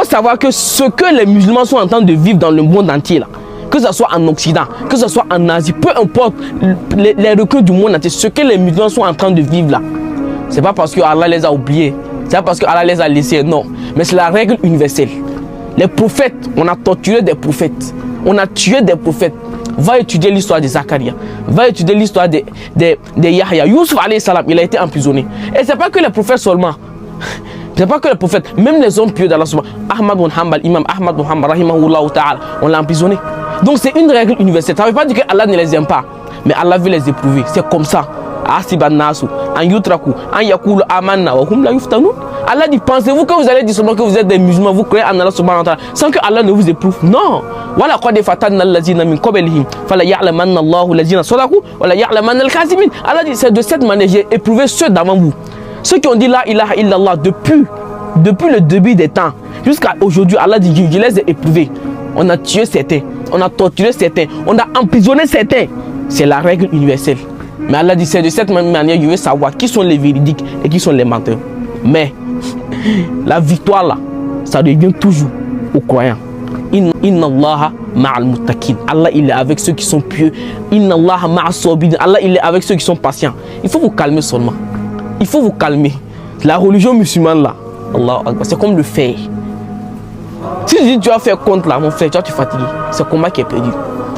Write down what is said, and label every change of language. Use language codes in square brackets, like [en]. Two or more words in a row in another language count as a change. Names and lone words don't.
[fr] savoir que ce que les musulmans sont en train de vivre dans le monde entier là, que ce soit en Occident, que ce soit en Asie, peu importe les reculs du monde entier, ce que les musulmans sont en train de vivre là, c'est pas parce que Allah les a oubliés, c'est pas parce que Allah les a laissés, non, mais c'est la règle universelle. Les prophètes, on a torturé des prophètes, on a tué des prophètes. Va étudier l'histoire de Zacharia, va étudier l'histoire de Yahya. Youssouf [ar] عليه السلام, [fr] il a été emprisonné. Et c'est pas que les prophètes seulement. C'est pas que les prophètes, même les hommes pieux d'Allah [ar] سبحانه وتعالى. [fr] Ahmad bin Hanbal, Imam Ahmad bin Hanbal, [ar] رحمه الله تعالى, [fr] on l'a emprisonné. Donc c'est une règle universelle. Ça ne veut pas dire que Allah ne les aime pas, mais Allah veut les éprouver. C'est comme ça. [ar] أحسب الناس أن يتركوا أن يقولوا آمنا وهم لا يفتنون. [fr] Allah dit, pensez-vous que vous allez dire seulement que vous êtes des musulmans, vous croyez en Allah [ar] سبحانه وتعالى, [fr] sans que Allah ne vous éprouve? Non. Voilà quoi des [ar] فتنا الذين من قبلهم، فليعلمن الله الذين صدقوا وليعلمن الكاذبين. [fr] Allah dit, c'est de cette manière j'ai éprouvé ceux d'avant vous. Ceux qui ont dit [ar] لا إله إلا الله [fr] depuis le début des temps jusqu'à aujourd'hui, Allah dit, je les ai éprouvés. On a tué certains, on a torturé certains, on a emprisonné certains. C'est la règle universelle. Mais Allah dit, c'est de cette manière, je veux savoir qui sont les véridiques et qui sont les menteurs. Mais la victoire là, ça devient toujours aux croyants. [ar] إن الله مع المتقين. [fr] Allah il est avec ceux qui sont pieux. [ar] إن الله مع الصابرين. [fr] Allah il est avec ceux qui sont patients. Il faut vous calmer seulement. Il faut vous calmer. La religion musulmane là, Allah, c'est comme le fer. Si tu dis tu vas faire contre là, mon frère, tu vas te fatiguer. C'est le combat qui est perdu.